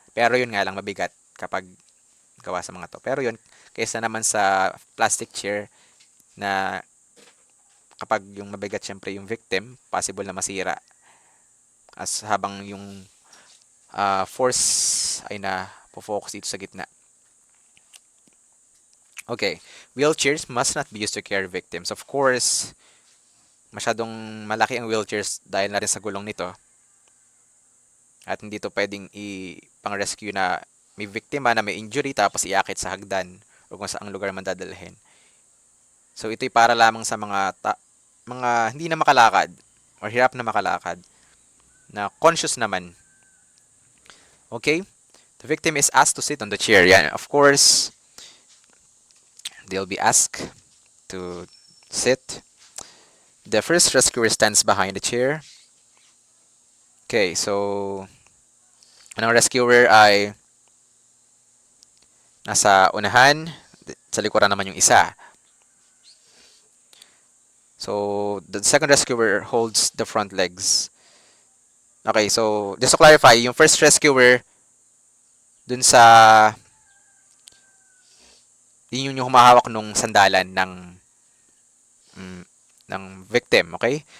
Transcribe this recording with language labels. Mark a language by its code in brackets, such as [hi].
[tl] Pero yun nga lang, mabigat kapag gawa sa mga to. Pero yun, kaysa naman sa plastic chair na kapag yung mabigat syempre yung victim, possible na masira. As habang yung force ay na-focus dito sa gitna. [en] Okay, wheelchairs must not be used to carry victims. [tl] Of course, masyadong malaki ang wheelchairs dahil na rin sa gulong nito. At hindi to pwedeng pang-rescue na may biktima na may injury tapos iakit sa hagdan o kung saang lugar man dadalhin. So ito'y para lamang sa mga hindi na makalakad or hirap na makalakad na conscious naman. Okay? [en] The victim is asked to sit on the chair. Yan, of course, they'll be asked to sit. The first rescuer stands behind the chair. [tl] Okay, so ang rescuer ay nasa unahan, sa likuran naman yung isa. [en] So, the second rescuer holds the front legs. [tl] Okay, so, [en] just to clarify, [tl] yung first rescuer, dun sa, yun yung humahawak nung sandalan ng victim, okay?